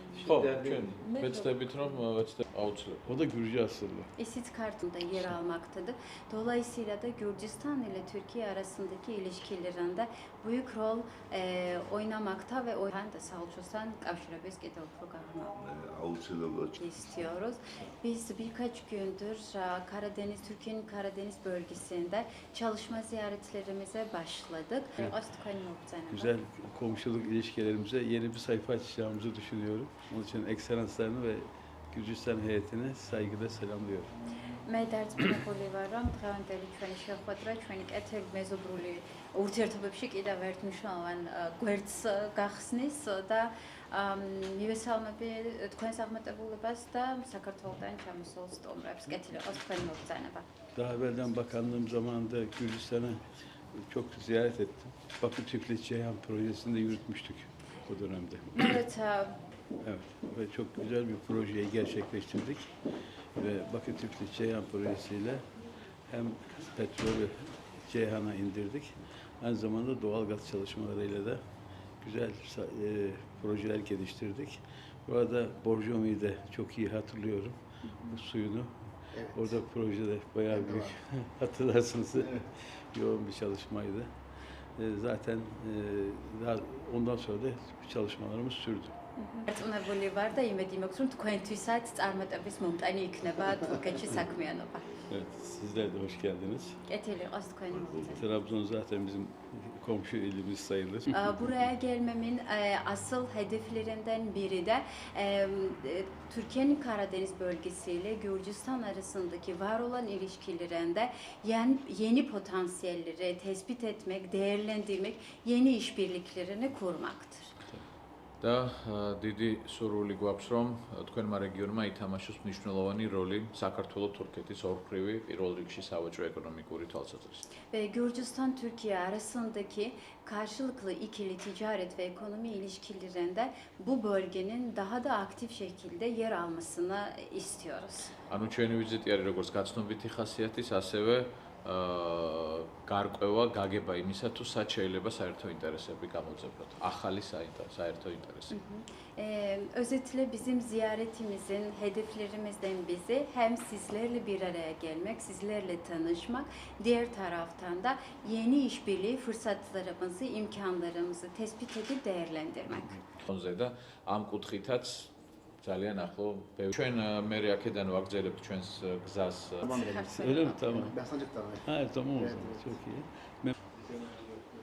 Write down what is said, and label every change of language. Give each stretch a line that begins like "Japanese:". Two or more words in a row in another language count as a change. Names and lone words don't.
Georgian: ხო, ჩვენ ვეცდებით რომ აუცილებლად.
Turkish: O da Gürcü asıllı. Esit kartında yer almaktadır. Dolayısıyla da Gürcistan ile Türkiye arasındaki ilişkilerinde büyük rol oynamakta ve ben de Salços'tan Kavşirabes Gedolfogah'ına Avuçlarla istiyoruz. Biz birkaç gündür Türkiye'nin Karadeniz bölgesinde çalışma ziyaretlerimize başladık. güzel komşuluk ilişkilerimize yeni bir sayfa açacağımızı düşünüyorum. Onun için ekselanslarını ve Gürcistan heyetine saygıyla selamlıyorum.
Georgian: მე დარწმუნებული ვარ, რომ დღევანდელი ჩვენი შეხვედრა ჩვენი კეთილ მეზობრული ურთიერთობებში კიდევ ერთ მნიშვნელოვან გვერდს გახსნის და მივესალმები თქვენს აღმატებულებას და საქართველოსთან ჩამოსულ სტუმრებს. კეთილი იყოს თქვენი მოგზაურობა.
Turkish: Daha evvelden bakanlığım zamanında Gürcistan'a çok ziyaret ettim. Bakü Tiflis Ceyhan projesini de yürütmüştük o dönemde. Evet, Evet ve çok güzel bir projeyi gerçekleştirdik. Ve Bakü Tiflis Ceyhan projesiyle hem petrolü Ceyhan'a indirdik. Aynı zamanda doğalgaz çalışmalarıyla da güzel projeler geliştirdik. Bu arada Borjomi'yi de çok iyi hatırlıyorum. Bu suyunu. Evet. Orada projede bayağı büyük hatırlarsınız. Yoğun bir çalışmaydı. Zaten daha ondan sonra da çalışmalarımız sürdü.
Georgian: დარწმუნებული ვარ და იმედი მაქვს, რომ თქვენთვისაც წარმატების მომტანი იქნება თურქეთში საქმიანობა.
Turkish: Evet, sizler de hoş geldiniz.
Georgian: კეთილი იყოს თქვენი მოგზაურობა.
Turkish: Trabzon zaten bizim komşu ilimiz sayılır. Buraya gelmemin asıl hedeflerinden biri de Türkiye'nin Karadeniz bölgesiyle Gürcistan arasındaki var olan ilişkilerinde yeni potansiyelleri tespit etmek, değerlendirmek, yeni işbirliklerini kurmaktır.
Georgian: და დიდი სურვილი გვაქვს რომ თქვენმა რეგიონმა ითამაშოს მნიშვნელოვანი როლი საქართველოს-თურქეთის ორფრივი პირველ რიგში სავაჭრო-ეკონომიკური თვალსაზრისით.
Turkish: Ve Gürcistan-Türkiye arasındaki karşılıklı ikili ticaret ve ekonomi ilişkilerinde bu bölgenin daha da aktif şekilde yer almasını istiyoruz.
Georgian: ანუ ჩვენი ვიზიტი არის როგორც გაცნობითი ხასიათის, ასევე გარკვევა გაგება იმისა, თუ სად შეიძლება საერთო ინტერესები გამოძებნოთ. ახალი საერთო ინტერესები.
Turkish: Özetle bizim ziyaretimizin hedeflerimizden bizi hem sizlerle bir araya gelmek, sizlerle tanışmak, diğer taraftan da yeni işbirliği fırsatlarımızı, imkanlarımızı tespit edip değerlendirmek.
Georgian: ხონზე და ამ კუთხითაც ძალიან ახლო ჩვენ მე აქედან ვაგრძელებთ ჩვენს გზას
Turkish: Öyle mi? Tamam. Ben Sancak'tan. Ha, tamam o Evet, zaman. evet. Çok iyi.